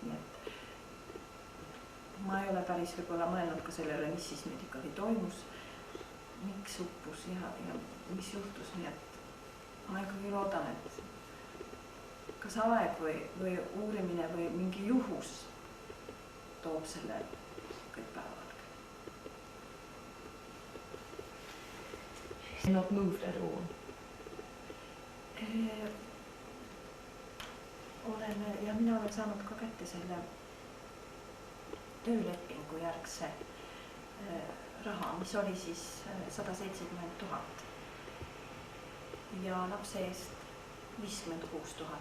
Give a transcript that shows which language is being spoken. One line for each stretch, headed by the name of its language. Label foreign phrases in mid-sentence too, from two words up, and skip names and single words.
Estonian: Nii et ma ei ole päris võib-olla mõelnud ka sellele, mis siis nüüd ikkagi toimus, miks uppus ja mis juhtus. Nii et ma ikkagi loodan, et kas aeg või uurimine või mingi juhus toob selle kõik päeval.
English: Not moved at all.
Estonian: Mina olen saanud ka kätte selle töölepingu järgse raha, mis oli siis 170 000 ja lapse eest 56 000.